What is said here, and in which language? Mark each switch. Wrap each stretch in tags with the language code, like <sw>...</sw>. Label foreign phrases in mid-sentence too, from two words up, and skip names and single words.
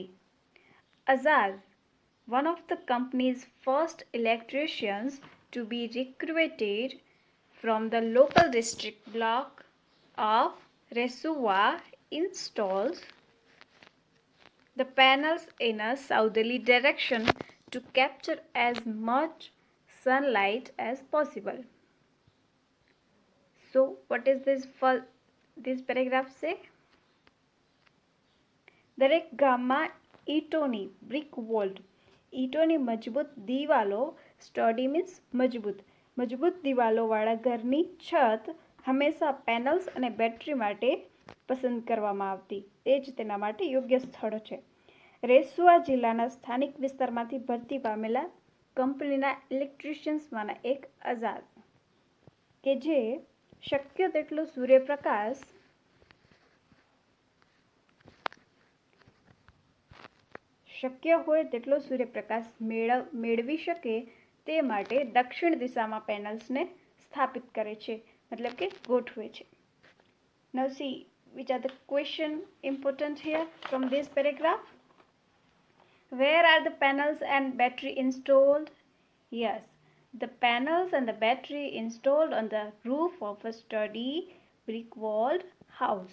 <en>Azaz, one of the company's first electricians to be recruited from the local district block of Resuwa, installs the panels in a southerly direction to capture as much sunlight as possible. So what is this paragraph say?</en> <gu>દરેક ગામમાં ઈંટોની</gu> <en>brick walled</en> <gu>ઈંટોની મજબૂત દિવાલો,</gu> <en>sturdy means</en> <gu>મજબૂત દિવાલોવાળા ઘરની છત હંમેશા પેનલ્સ અને બેટરી માટે પસંદ કરવામાં આવતી. તે જ તેના માટે યોગ્ય સ્થળ છે. રેસુઆ જિલ્લાના સ્થાનિક વિસ્તારમાંથી ભરતી પામેલા કંપનીના ઇલેક્ટ્રિશિયન્સમાંના એક આઝાદ કે જે શક્ય તેટલો સૂર્યપ્રકાશ મેળવી શકે તે માટે દક્ષિણ દિશામાં પેનલ્સને સ્થાપિત કરે છે, મતલબ કે ગોઠવે છે.</gu> <en>Now see which are the question important here from this paragraph. Where are the panels and battery installed? Yes, the panels and the battery installed on the roof of a sturdy brick-walled house.</en>